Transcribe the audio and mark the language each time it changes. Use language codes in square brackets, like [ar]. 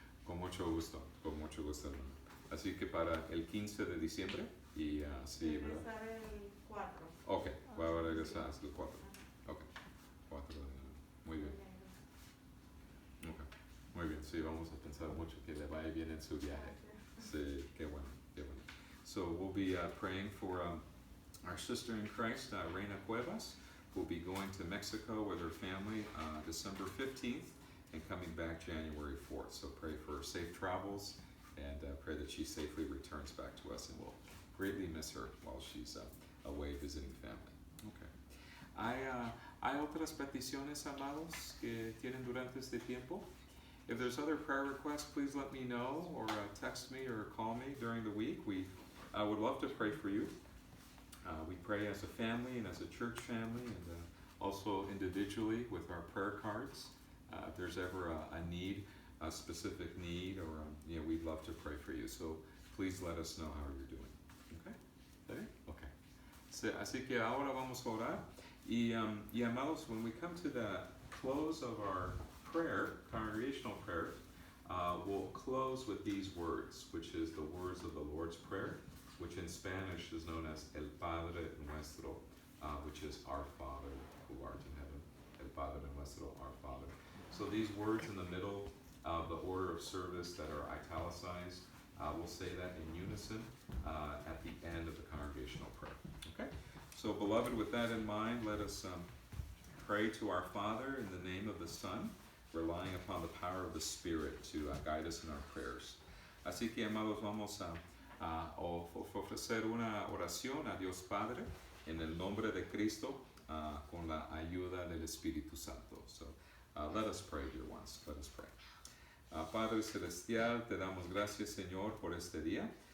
[es] Con mucho gusto, hermano. Así que para el 15 de diciembre y sí, regresar, ¿verdad? El 4. Ok, va a regresar hasta el 4. Ok, 4 de enero. Muy bien. Okay. Muy bien, sí, vamos a pensar mucho que le vaya bien en su viaje. Sí, qué bueno, qué bueno. [en] So we'll be praying for our sister in Christ, Reina Cuevas, who will be going to Mexico with her family December 15th and coming back January 4th. So pray for safe travels and pray that she safely returns back to us, and we'll greatly miss her while she's away visiting family. Okay. [es] ¿Hay otras peticiones, amados, que tienen durante este tiempo? [en] If there's other prayer requests, please let me know, or text me or call me during the week. We would love to pray for you. We pray as a family and as a church family, and also individually with our prayer cards. If there's ever a need, a specific need, or we'd love to pray for you. So please let us know how you're doing. Okay? [es] ¿Está bien? [en] Okay. [es] So, así que ahora vamos a orar. Y amados, [en] when we come to the close of our prayer, congregational prayer, we'll close with these words, which is the words of the Lord's Prayer, which in Spanish is known as El Padre Nuestro, which is our Father who art in heaven. El Padre Nuestro, our Father. So these words in the middle of the order of service that are italicized, we'll say that in unison at the end of the congregational prayer. Okay? So, beloved, with that in mind, let us pray to our Father in the name of the Son, relying upon the power of the Spirit to guide us in our prayers. [es] Así que, amados, vamos a ofrecer una oración a Dios Padre en el nombre de Cristo con la ayuda del Espíritu Santo. [en] So, let us pray, dear ones. Let us pray. [es] Padre Celestial, te damos gracias, Señor, por este día.